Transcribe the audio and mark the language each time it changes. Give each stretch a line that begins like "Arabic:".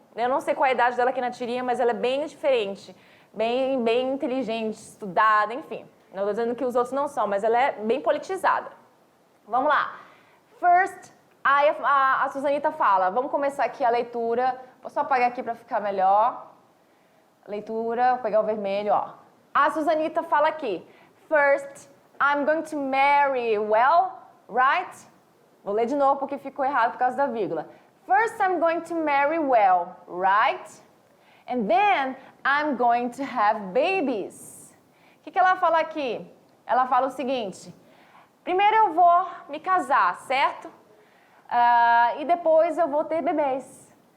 Portuguese: Eu não sei qual a idade dela aqui na tirinha, mas ela é bem diferente, bem inteligente, estudada, enfim. Não estou dizendo que os outros não são, mas ela é bem politizada. Vamos lá. First, aí a Susanita fala, vamos começar aqui a leitura. Vou só apagar aqui para ficar melhor. Leitura, vou pegar o vermelho, ó. A Susanita fala aqui,
English: first, I'm going to marry well, right?
Portuguese: Vou ler de novo porque ficou errado por causa da vírgula.
English: First, I'm going to marry well, right? And then, I'm going to have babies.
Portuguese: O que ela fala aqui? Ela fala o seguinte, primeiro eu vou me casar, certo? E depois eu vou ter bebês.